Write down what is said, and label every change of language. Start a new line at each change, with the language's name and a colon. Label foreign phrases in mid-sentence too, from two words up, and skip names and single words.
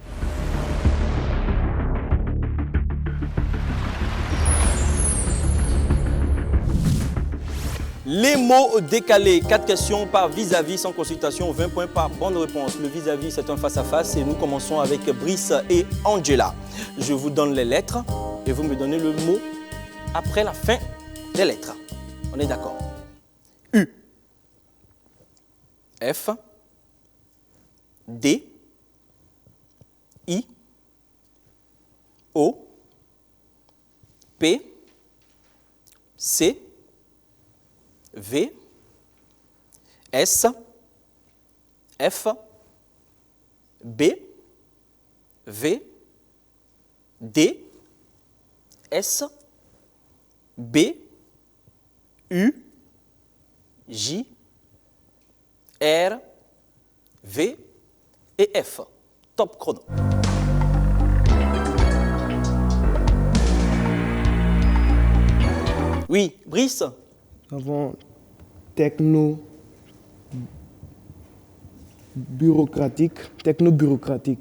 French: Les mots décalés, 4 questions par vis-à-vis sans consultation, 20 points par bonne réponse. Le vis-à-vis, c'est un face-à-face et nous commençons avec Brice et Angela. Je vous donne les lettres et vous me donnez le mot après la fin des lettres. On est d'accord? U, F, D, I, O, P, C, V, S, F, B, V, D, S, B, U, J, R, V et F. Top chrono. Oui, Brice? Nous avons techno, Bureaucratique, techno-bureaucratique.